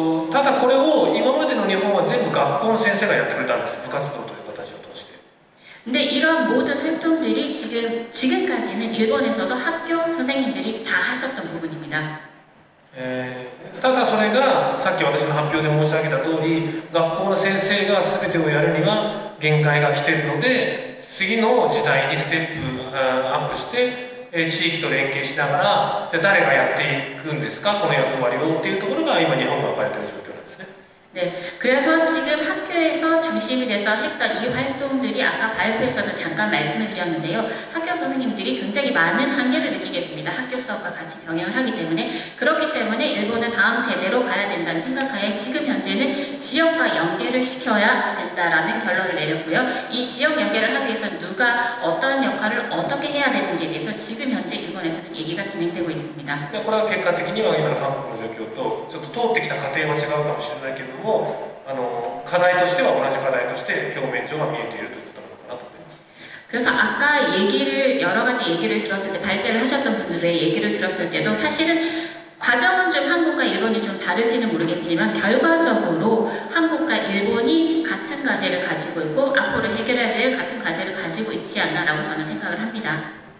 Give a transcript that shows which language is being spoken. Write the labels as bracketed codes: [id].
[ja] ただこれを今までの日本は全部学校の先生がやってくれたんです、部活動という形を通して。 [ko] 근데 이런 모든 활동들이 지금까지는 일본에서도 학교 선생님들이 다 하셨던 부분입니다. [ja] ただそれがさっき私の発表で申し上げた通り、学校の先生が全てをやるには限界が来ているので、次の時代にステップアップして、地域と連携しながら、じゃあ誰がやっていくんですか、この役割をっていうところが今日本が置かれている状況なんですね。 [ko] 네, 그래서 지금 학교에서 중심이 돼서 했던 이 활동들이 아까 발표에서도 잠깐 말씀을 드렸는데요. 학교 선생님들이 굉장히 많은 한계를 느끼게 됩니다. 학교 수업과 같이 병행을 하기 때문에. 그렇기 때문에 일본은 다음 세대로 가야 된다는 생각하에 지금 현재는 지역과 연계를 시켜야 된다라는 결론을 내렸고요. 이 지역 연계를 하기 위해서 누가 어떤 역할을 어떻게 해야 되는지에 대해서 지금 현재 일본에서는 얘기가 진행되고 있습니다. [ja] これは結果的には今の韓国の状況とちょっと通ってきた過程は違うかもしれないけれども、課題としては同じ課題として表面上は見えているということなのかなと思います。 [ko] 그래서 아까 여러 가지 얘기를 들었을 때, 발제를 하셨던 분들의 얘기를 들었을 때도 사실은 과정은 좀 한국과 일본이 좀 다를지는 모르겠지만 결과적으로 한국과 일본이 같은 과제를 가지고 있고 앞으로 해결해야 될 같은 과제를 가지고 있지 않나라고 저는 생각을 합니다.